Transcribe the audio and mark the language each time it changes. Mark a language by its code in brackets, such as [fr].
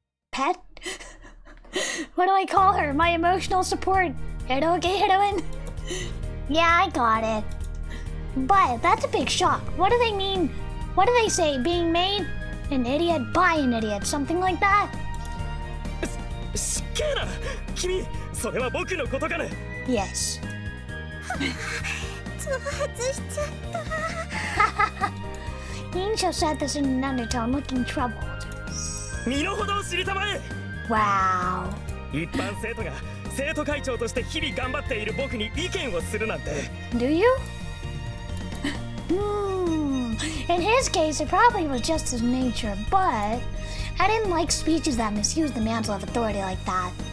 [en] pet? What do I call her? My emotional support eroge heroine? Yeah, I got it. But that's a big shock. What do they mean? What do they say? Being made an idiot by an idiot? Something like that? [ja] しっけえな君それは僕のことかね [en] Yes. [ja] 挑発しちゃった。 [en] Insha said this in an undertone, looking troubled. [ja] 身の程を知りたまえ [en] Wow. [ja] 一般生徒が生徒会長として日々頑張っている僕に意見をするなんて [en] Do you? In his case, it probably was just his nature, but I didn't like speeches that misuse the mantle of authority like that.